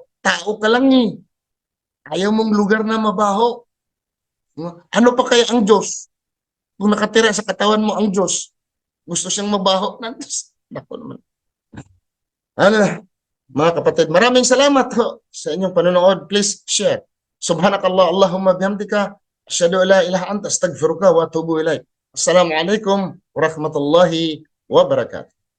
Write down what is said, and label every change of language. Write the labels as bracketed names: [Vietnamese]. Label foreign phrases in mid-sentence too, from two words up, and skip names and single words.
[Filipino] Tao ka lang Ayaw mong lugar na mabaho. Ano pa kaya ang Diyos? Kung nakatira sa katawan mo ang Diyos, gusto siyang mabaho. Nako naman. Mga kapatid, maraming salamat ho sa inyong panonood. [English] Please share. [Arabic] سبحانك الله، اللهم بحمدك، أشهد أن لا إله أنت، أستغفرك و أتوب إليك. السلام عليكم ورحمة الله وبركاته.